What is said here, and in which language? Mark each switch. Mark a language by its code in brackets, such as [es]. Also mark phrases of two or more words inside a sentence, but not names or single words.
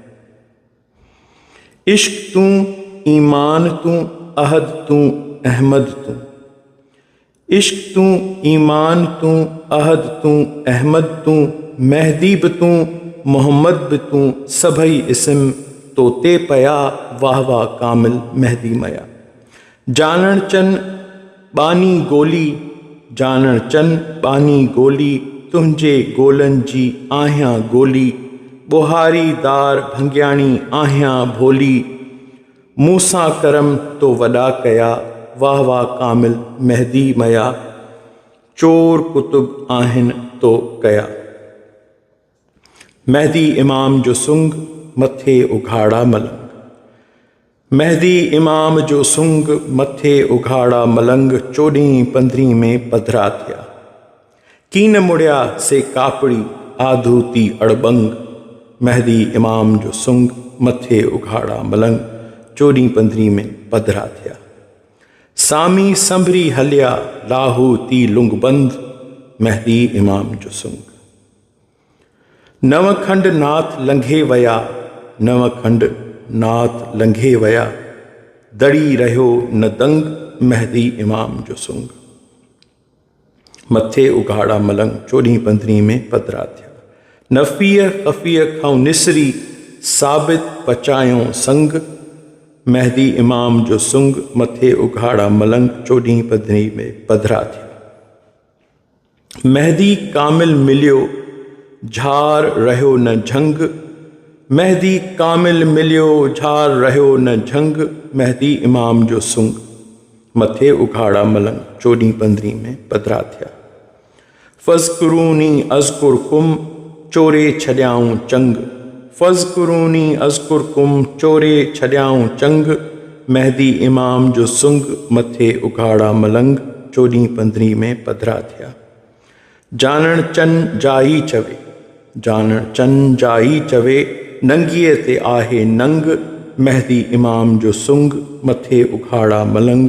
[sd] इश्क तूं ईमान तूं, अहद तूं अहमद तूं। इश्क तूं ईमान तूं, अहद तूं अहमद तूं। मेहदी बि तूं मोहम्मद बि तूं, सभई इस्म तो ते पया। वाह वाह कामिल मेहदी मया। जानण चन बानी गोली, जानण चन बानी गोली। तुंहिंजे गोलनि जी आहियां गोली, बुहारीदार भंगियाणी आहियां भोली। मूंसां करम तो वॾा कया। वाह वाह कामिल मेहदी मया, चोर कुतुब आहिनि तो कया। मेहदी इमाम जो सुंग, मथे उघाड़ा मलंग। मेहदी इमाम जो सुंग, मथे उघाड़ा मलंग। 14 15 में पधरा थिया। कीन मुड़िया से कापड़ी, आधू थी अड़बंग। मेहदी इमाम जो सुंग, मथे उघाड़ा मलंग। 14 15 में पधरा थिया। सामी संभरी हलिया, लाहू थी लुंग बंद। मेहदी इमाम जो सुंग। नवखंड नाथ लंघे वया, नवखंड नाथ लंघे वया। दड़ी रहियो न दंग, मेहदी इमाम जो सुंग। मथे उघाड़ा मलंग। 14 15 में पधरा थिया। नफ़ीअ ख़फ़ीअ खां निसरी, साबित पचायो संग। मेहदी इमाम जो सुंग, मथे उघाड़ा मलंग। 14 15 में पधरा थिया। मेहदी कामिल मिलियो, झार रहियो न झंग। महदी कामिल मिलियो झार रहियो न झंग, महदी इमाम जो सुंग मथे उघाड़ा मलंग। 14-15 में पधरा थिया। [ar] فاذكروني أذكركم [sd] चोरे छॾियाऊं चंग, [ar] فاذكروني أذكركم [sd] चोरे छॾियाऊं चंग, महदी इमाम जो सुंग मथे उघाड़ा मलंग। 14-15 में पधरा थिया। जानण चन जाई चवे, जानण चन जाई चवे, नंगीअ ते आहे नंग, महदी इमाम जो सुंग मथे उघाड़ा मलंग।